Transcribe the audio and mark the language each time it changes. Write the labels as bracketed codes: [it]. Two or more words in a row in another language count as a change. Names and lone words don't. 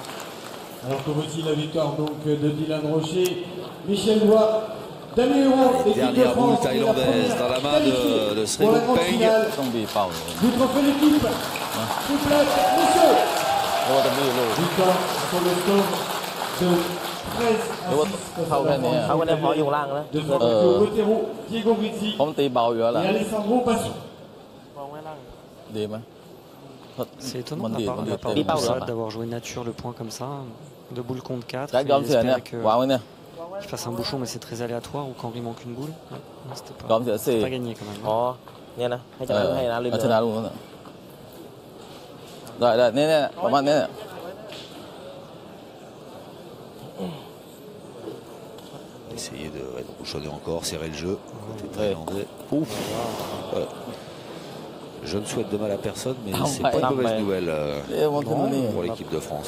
[fr] Alors que voici la victoire donc de Dylan Rocher, Michel Bois, Damien Huron, dernière boule thaïlandaise dans la main de Sri Peng. Du trophée d'équipe Triplette, monsieur. Victoire sur le score de 13 à 6. [th] เข้ากันได้พออยู่ล่างแล้ว [fr] De Fabio Bottero, Diego Grizzi [th] ผมตีเบาอยู่แล้วล่ะ [fr] et Alessandro Bassi. [th] ดีไหม [fr] C'est étonnant Mon de Dieu, la mon Dieu, part de t'es- Boussard d'avoir joué nature le point comme ça. De boule contre 4. [th] การยอมเสียเนี่ย [fr] que [th] วางไว้เนี่ย [fr] je fasse un bouchon, mais c'est très aléatoire. Ou quand il manque une boule. Non, c'était [th] ยอมเสียสี่ [fr] pas gagné quand même. [th] อ๋อเนี่ยนะให้ชนะให้นะลืม ชนะลูกนั้นน่ะได้เนี่ยประมาณนี้ [fr] Essayer de bouchonner encore, serrer le jeu. Côté thaïlandais. Ouf. Je ne souhaite de mal à personne, mais c'est pas une mauvaise nouvelle pour l'équipe de France.